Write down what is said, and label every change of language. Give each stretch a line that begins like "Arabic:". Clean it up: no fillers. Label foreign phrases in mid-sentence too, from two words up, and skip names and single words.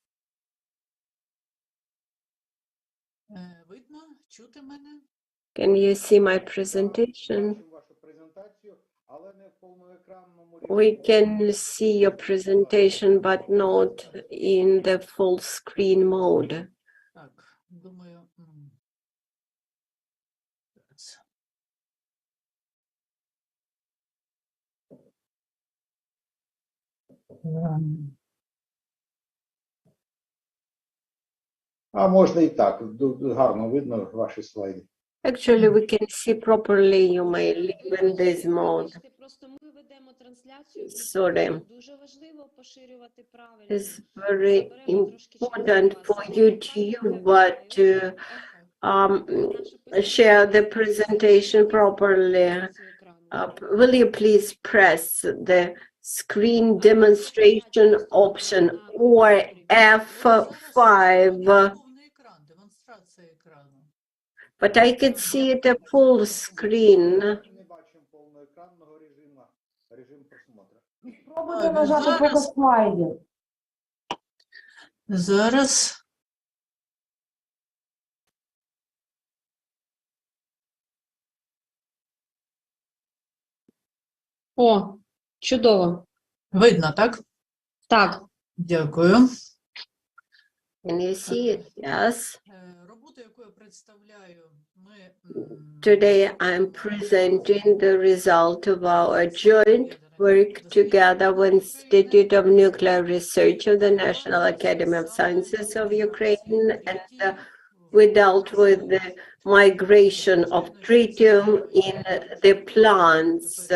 English: Can you see my presentation? We can see your presentation, but not in the full screen mode.
Ukrainian: А можна і так. Гарно видно ваші слайди.
English: Actually, we can see properly. You may live in this mode. Sorry. It's very important for YouTube to share the presentation properly. Will you please press the screen demonstration option or F5? But I could see the full screen.
Ukrainian: Спробуйте нажати показ слайдів. Зараз. О, чудово. Видно, так? Так. Дякую.
English: Can you see it? Yes. Today I'm presenting the result of our joint work together with Institute of Nuclear Research of the National Academy of Sciences of Ukraine, and we dealt with the migration of tritium in the plants.